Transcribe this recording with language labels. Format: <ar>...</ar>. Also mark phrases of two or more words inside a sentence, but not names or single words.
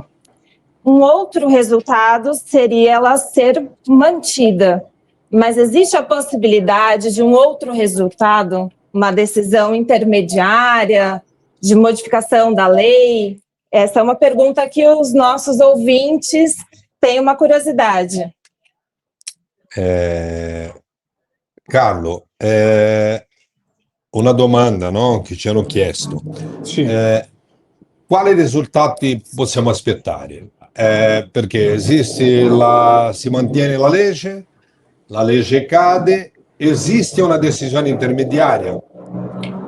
<pt>Um outro resultado seria ela ser mantida, mas existe a possibilidade de um outro resultado, uma decisão intermediária, de modificação da lei? Essa é uma pergunta que os nossos ouvintes têm uma curiosidade.</pt> <it>Carlo, una domanda, no? Che ci hanno chiesto. Sì. Quali risultati possiamo aspettare? Perché si mantiene la legge cade, esiste una decisione intermediaria?</it>